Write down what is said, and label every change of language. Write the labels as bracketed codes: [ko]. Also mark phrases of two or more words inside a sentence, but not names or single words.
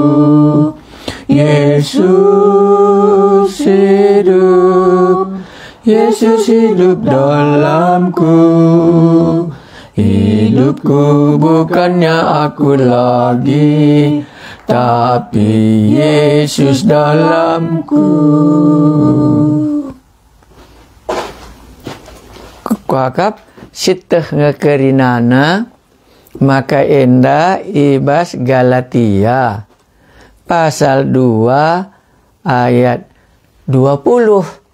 [id] Yesus hidup, Yesus hidup dalamku. Hidupku bukannya aku lagi, tapi Yesus dalamku. [btx] Kuakap siteh ngekerinana, maka enda ibas Galatia pasal 2 ayat 20.